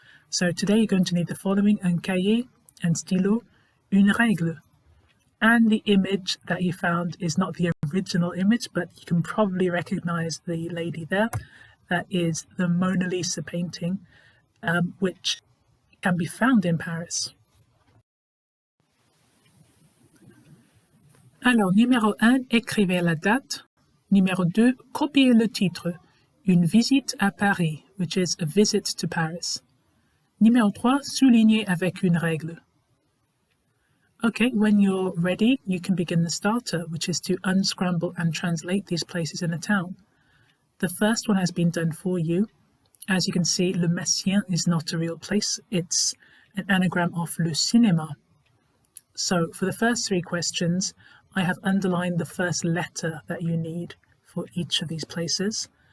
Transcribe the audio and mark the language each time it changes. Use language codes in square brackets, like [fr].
[en] So today you're going to need the following: [fr] un cahier, un stylo, une règle. [en] And the image that you found is not the original image, but you can probably recognize the lady there. That is the Mona Lisa painting, which can be found in Paris. [fr] Alors, numéro 1, écrivez la date. Numéro 2, copiez le titre. Une visite à Paris, [en] which is a visit to Paris. [fr] Numéro 3, soulignez avec une règle. [en] Okay, when you're ready, you can begin the starter, which is to unscramble and translate these places in a town. The first one has been done for you. As you can see, Le Messien is not a real place. It's an anagram of Le Cinéma. So for the first three questions, I have underlined the first letter that you need for each of these places.